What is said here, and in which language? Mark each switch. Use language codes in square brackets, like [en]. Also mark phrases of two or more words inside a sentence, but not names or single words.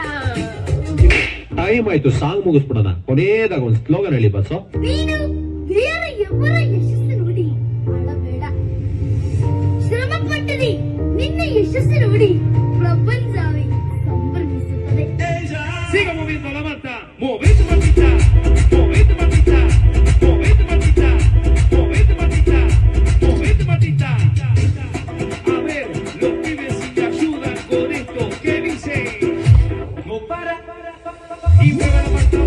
[kn] ಟೈಮ್ ಆಯ್ತು, ಸಾಂಗ್ ಮುಗಿಸ್ಬಿಡೋಣ. ಕೊನೆಯದಾಗ ಒಂದು ಸ್ಲೋಗನ್ ಹೇಳಿ ಬಸ್ಸು. ನೀನು ಬೇರೆ ಎವರ ಯಶಸ್ಸು ನೋಡಿ ಅಳಬೇಡ, ಶ್ರಮ ಪಟ್ಟರೆ ನಿನ್ನ ಯಶಸ್ಸು ನೋಡಿ ಪ್ರಪಂಚವೇ ಸಂಭ್ರಮಿಸುತ್ತದೆ. [es] Siga moviendo la mata, movete matita, movete matita, movete matita, movete matita, movete matita. A ver, los pibes si te ayudan con esto, ¿qué dice? No para y mueve la matita.